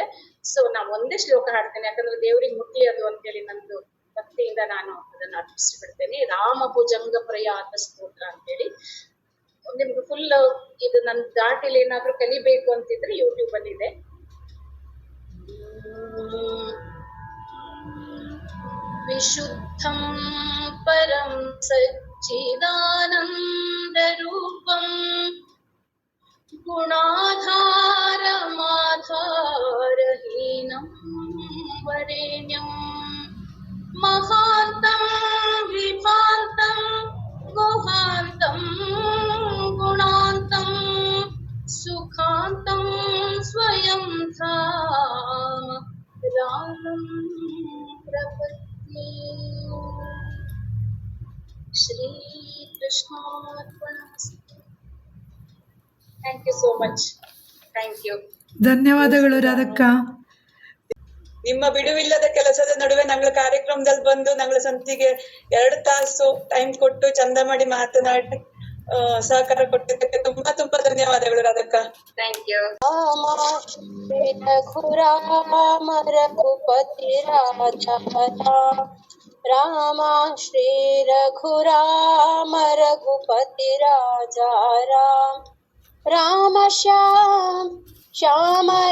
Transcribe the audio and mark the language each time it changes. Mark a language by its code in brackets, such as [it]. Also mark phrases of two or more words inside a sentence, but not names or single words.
[kn] ಸೊ ನಾ ಒಂದೇ ಶ್ಲೋಕ ಹಾಡ್ತೇನೆ, ಯಾಕಂದ್ರೆ ದೇವ್ರಿಗೆ ಮುಟ್ಲಿ ಅದು ಅಂತೇಳಿ ನಂದು ಭಕ್ತಿಯಿಂದ ನಾನು ಅದನ್ನ ಅರ್ಪಿಸ್ಬಿಡ್ತೇನೆ. ರಾಮ ಭುಜಂಗ ಪ್ರಯಾತ ಸ್ತೋತ್ರ ಅಂತೇಳಿ. ನಿಮ್ಗೆ ಫುಲ್ ಇದು ನನ್ ದಾಟಿಲಿ ಏನಾದ್ರೂ ಕಲಿಬೇಕು ಅಂತಿದ್ರೆ ಯೂಟ್ಯೂಬ್ ಅಲ್ಲಿ ಇದೆ. [sa] ವಿಶುದ್ಧಂ ಪರಂ ಸಚ್ಚಿದಾನಂದ ರೂಪಂ ಗುಣಾಧಾರಮಾಧಾರಹೀನಂ ವರೇಣ್ಯಂ ಮಹಾಂತಂ ವಿಭಾಂತಂ ಗುಹಾಂತಂ ಗುಣಾಂತಂ ಸುಖಾಂತಂ ಸ್ವಯಂ ಧಾಮ ರಾಮಂ ಪ್ರಪದ್ಯೆ. ಶ್ರೀ ಕೃಷ್ಣಾರ್ಪಣಮಸ್ತು. [en] Thank you so much. Thank you. [kn] ಧನ್ಯವಾದಗಳು ರಾಧಕ್ಕ. ನಿಮ್ಮ ಬಿಡುವಿಲ್ಲದ ಕೆಲಸದ ನಡುವೆ ನಂಗಳ ಕಾರ್ಯಕ್ರಮದಲ್ಲಿ ಬಂದು ನಂಗಳ ಸಂತಿಗೆ 2 ತಾಸು ಟೈಮ್ ಕೊಟ್ಟು ಚಂದ ಮಾಡಿ ಮಾತನಾಡಿ ಸಹಕಾರ ಕೊಟ್ಟಿದ್ದಕ್ಕೆ ತುಂಬಾ ತುಂಬಾ ಧನ್ಯವಾದಗಳು ರಾಧಕ್ಕ. [en] Thank you. [sa] ರಘುರಾಮ ರಘುಪತಿ ರಾಜ ರಾಮ ಶ್ರೀ ರಘುರಾಮ ರಘುಪತಿ ರಾಜ ರಾಮ ಶ್ಯಾಮ ಶ್ಯಾಮ